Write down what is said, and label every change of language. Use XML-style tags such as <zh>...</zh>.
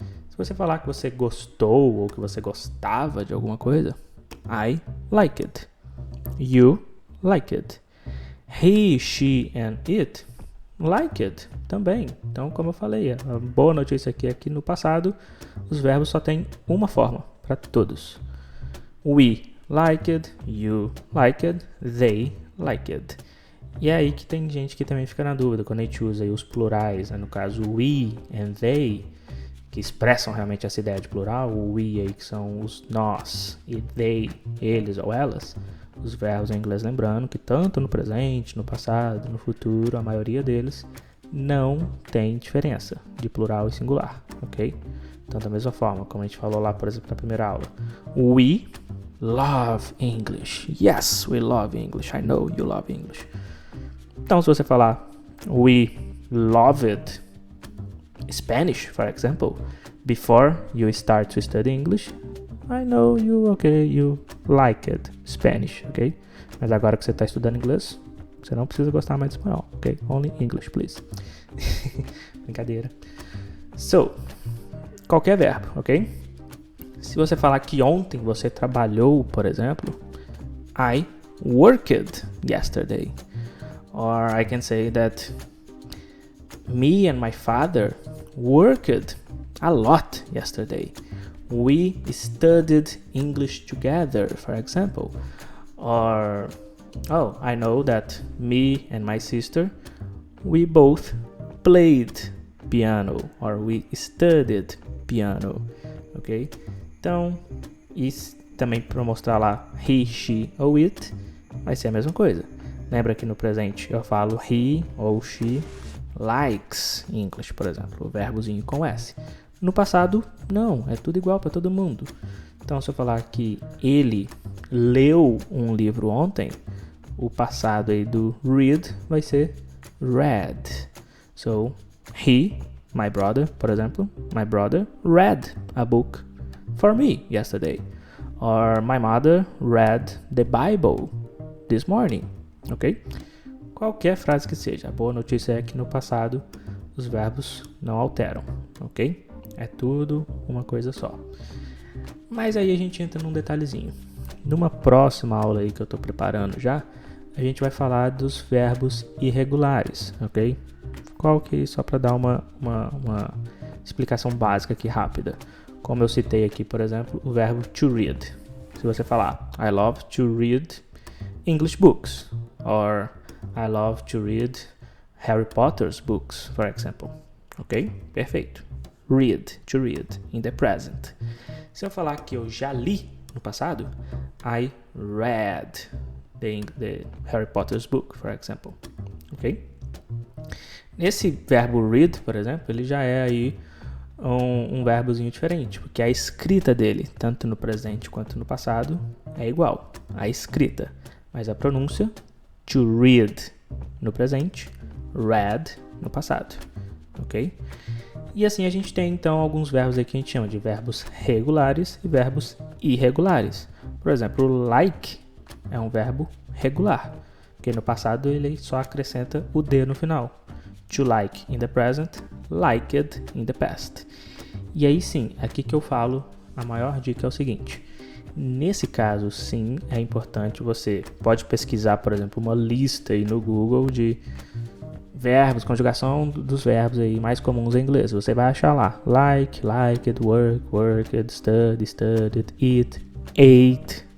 <pt>Se você falar que você gostou ou que você gostava de alguma coisa,</pt> <en>I like it. You like it. He, she and it like it</en> <pt>também. Então, como eu falei, a boa notícia aqui é que no passado os verbos só têm uma forma para todos.</pt> <en>We like it, you like it, they like it.</en> <pt>E é aí que tem gente que também fica na dúvida quando a gente usa aí os plurais, né? No caso</pt> <en>we and they,</en> <pt>que expressam realmente essa ideia de plural, o we aí que são os nós e they, eles ou elas, os verbos em inglês, lembrando que tanto no presente, no passado, no futuro, a maioria deles não tem diferença de plural e singular, ok? Então, da mesma forma, como a gente falou lá, por exemplo, na primeira aula,</pt> <en>we love English. Yes, we love English. I know you love English.</en> <pt>Então, se você falar</pt> <en>we loved Spanish, for example, before you start to study English, I know you liked Spanish, ok?</en> <pt>Mas agora que você está estudando inglês, você não precisa gostar mais de espanhol, ok?</pt> <en>Only English, please.</en> <pt>Brincadeira. So, qualquer verbo, ok? Se você falar que ontem você trabalhou, por exemplo,</pt> <en>I worked yesterday. Or I can say that me and my father worked a lot yesterday. We studied English together, for example. Or, oh, I know that me and my sister, we both played piano, or we studied piano, ok?</en> <pt>Então, isso também para mostrar lá he, she ou it, vai ser a mesma coisa. Lembra que no presente eu falo he ou</pt> <en>she likes English,</en> <pt>por exemplo, o verbozinho com S. No passado, não, é tudo igual para todo mundo. Então, se eu falar que ele leu um livro ontem, o passado aí do read vai ser read.</pt> <en>So, he, my brother,</en> <pt>por exemplo,</pt> <en>my brother read a book for me yesterday. Or my mother read the Bible this morning.</en> <pt>Ok? Qualquer frase que seja. A boa notícia é que no passado os verbos não alteram. Ok? É tudo uma coisa só. Mas aí a gente entra num detalhezinho. Numa próxima aula aí que eu estou preparando já, a gente vai falar dos verbos irregulares, ok? Qual que é? Só para dar uma explicação básica aqui rápida. Como eu citei aqui, por exemplo, o verbo to read. Se você falar,</pt> <en>I love to read English books, or I love to read Harry Potter's books, for example. Ok?</en> <pt>Perfeito.</pt> <en>Read, to read, in the present.</en> <pt>Se eu falar que eu já li no passado,</pt> <en>I read the Harry Potter's book, for example.</en> <pt>Ok? Esse verbo read, por exemplo, ele já é aí um verbozinho diferente, porque a escrita dele, tanto no presente quanto no passado, é igual. A escrita, mas a pronúncia, to read no presente, read no passado. Ok? E assim a gente tem então alguns verbos aqui que a gente chama de verbos regulares e verbos irregulares. Por exemplo, like é um verbo regular, porque no passado ele só acrescenta o D no final.</pt> <en>To like in the present, liked in the past.</en> <pt>E aí sim, aqui que eu falo, a maior dica é o seguinte. Nesse caso, sim, é importante você pode pesquisar, por exemplo, uma lista aí no Google de verbos, conjugação dos verbos aí mais comuns em inglês. Você vai achar lá,</pt> <en>like, liked, work, worked, study, studied, eat, ate.</en>